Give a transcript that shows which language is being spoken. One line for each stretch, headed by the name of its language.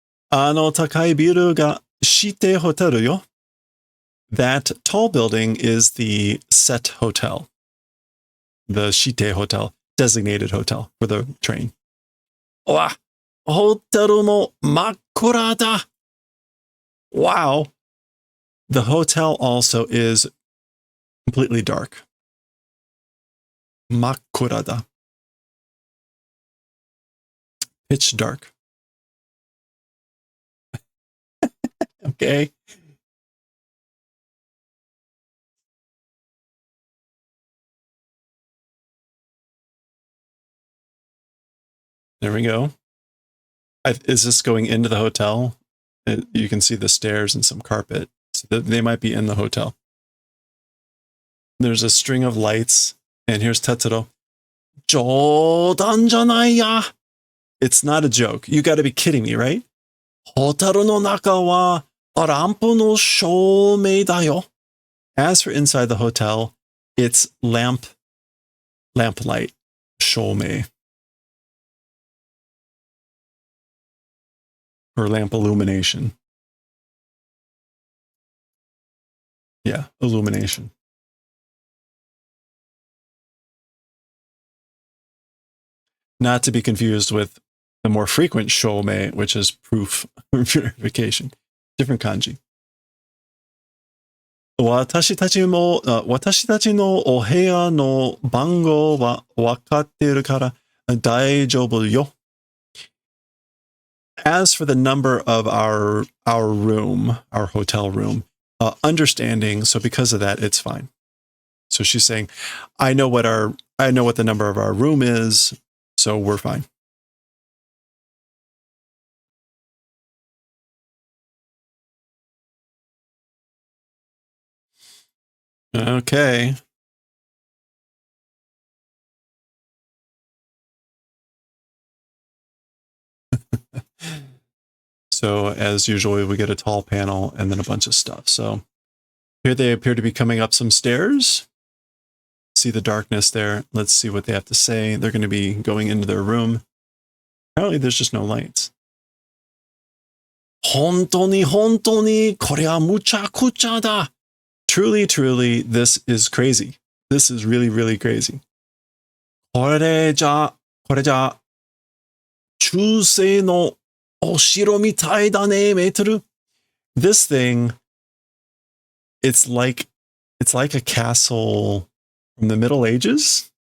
Japanese: あの高いビルがシテホテルよ.
English: That tall building is the set hotel. The Shite hotel, designated hotel for the train.
Japanese: わ、ホテルも真っ暗だ.
English: Wow. The hotel also is completely dark.
Japanese: 真っ暗だ.
English: Pitch dark. Okay. There we go. Is this going into the hotel? You can see the stairs and some carpet. So they might be in the hotel. There's a string of lights. And here's Tetsuro.
Japanese: 冗談じゃないや.
English: It's not a joke. You got to be kidding me, right?
Japanese: ホテルの中はランプの照明だよ.
English: As for inside the hotel, it's lamplight, 照明. Or lamp illumination. Yeah, illumination. Not to be confused with the more frequent shomei, which is proof verification. Different kanji.
Japanese: 私たちのお部屋の番号は分かっているから大丈夫よ.
English: As for the number of our room, our hotel room, understanding. So because of that, it's fine. So she's saying, I know what the number of our room is, so we're fine. Okay. So as usual, we get a tall panel and then a bunch of stuff. So here they appear to be coming up some stairs. See the darkness there. Let's see what they have to say. They're going to be going into their room. Apparently there's just no lights.
Japanese: 本当に本当にこれはむちゃくちゃだ.
English: Truly, truly, this is crazy. This is really, really crazy.
Japanese: これじゃ、中世のお城みたいだね、メートル.
English: This thing, it's like a castle from the Middle Ages.